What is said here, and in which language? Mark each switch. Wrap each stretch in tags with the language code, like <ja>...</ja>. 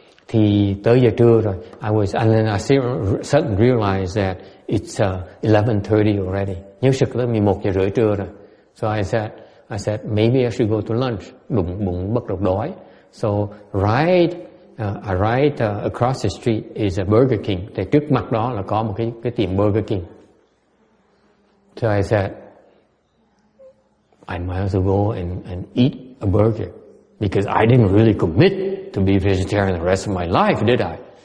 <vi>Thì tới giờ trưa rồi,</vi> <en>and then I suddenly realized that it's 11:30 already.</en> <vi>Nhớ sực tới 11:30 trưa rồi.</vi> <en>So I said maybe I should go to lunch.</en> <vi>Bụng bắt đầu đói.</vi> <en>So right across the street is a Burger King.</en> <vi>Thì trước mặt đó là có một cái tiệm Burger King.</vi> <en>So I said I might as well go and eat a burger because I didn't really commit to be vegetarian the rest of my life, did I?</en>